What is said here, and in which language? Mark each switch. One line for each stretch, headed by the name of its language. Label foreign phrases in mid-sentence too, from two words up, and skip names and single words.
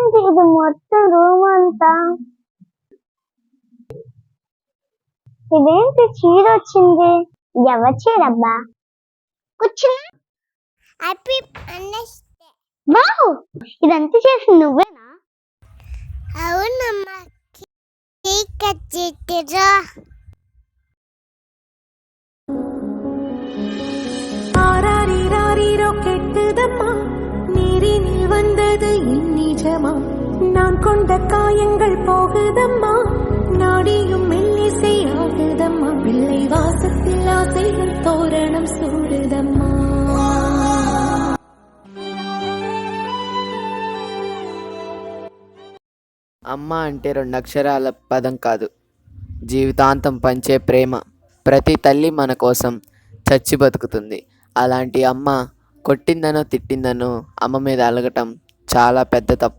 Telugu: ఇది మొత్తం రూమ్ అంతా. ఇదేంటి చీర వచ్చింది? ఎవరి చీరబ్బా? కూర్చున్నా.
English: happy understay.
Telugu: వావ్, ఇదంతా చేసి నువ్వేనా? అవునమ్మా,
English: cake cut
Telugu: చేతిరా.
Tamil: ஆராரிராரிரோ கெட்டுதம்மா, நீரினில் வந்தது என் நிஜமா, நான் கொண்ட காயங்கள் போகுதம்மா, நாடியும் மெல்லிசை ஆகுதம்மா, பிள்ளை வாசத்தில் ஆசைகள் தோரணம் சூடுதம்மா.
Telugu: అమ్మ అంటే 2 అక్షరాల పదం కాదు, జీవితాంతం పంచే ప్రేమ. ప్రతి తల్లి మన కోసం చచ్చి బతుకుతుంది. అలాంటి అమ్మ కొట్టిందనో తిట్టిందనో అమ్మ మీద అలగటం చాలా పెద్ద తప్పు.